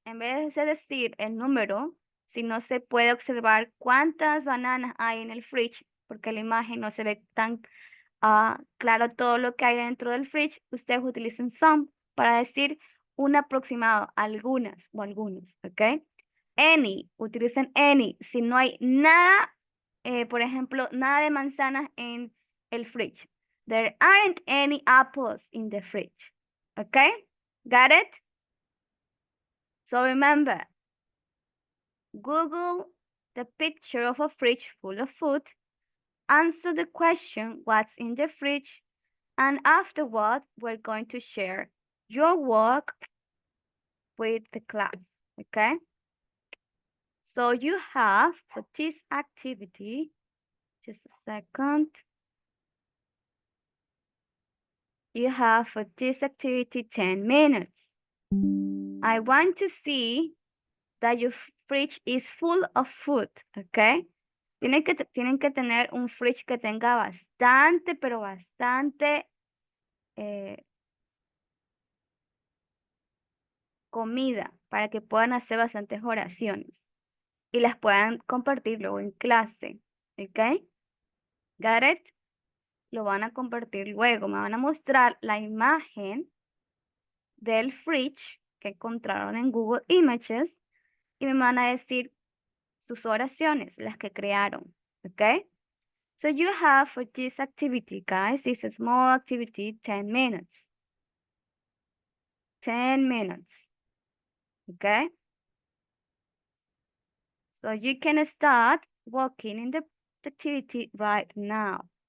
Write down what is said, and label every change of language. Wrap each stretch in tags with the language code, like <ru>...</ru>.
<es>En vez de decir el número, si no se puede observar cuántas bananas hay en el fridge, porque la imagen no se ve tan claro todo lo que hay dentro del fridge, ustedes utilizan some para decir un aproximado, algunas o algunos, ¿ok? Any, utilicen any. Si no hay nada, por ejemplo, nada de manzanas en el fridge.</es> <en>There aren't any apples in the fridge. Okay? Got it? So remember, Google the picture of a fridge full of food, answer the question, what's in the fridge? And afterward, we're going to share your work with the class, okay? So you have for this activity, just a second. You have for this activity 10 minutes. I want to see that your fridge is full of food, okay?</en> <es>Tienen que tener un fridge que tenga bastante, pero bastante comida para que puedan hacer bastantes oraciones y las puedan compartir luego en clase, ¿ok?</es> <en>Got it?</en> <es>Lo van a compartir luego. Me van a mostrar la imagen del fridge que encontraron en Google Images y me van a decir sus oraciones, las que crearon, ¿ok?</es> <en>So you have for this activity, guys, this small activity, 10 minutes. 10 minutes, okay? So you can start working in the activity right now.</en>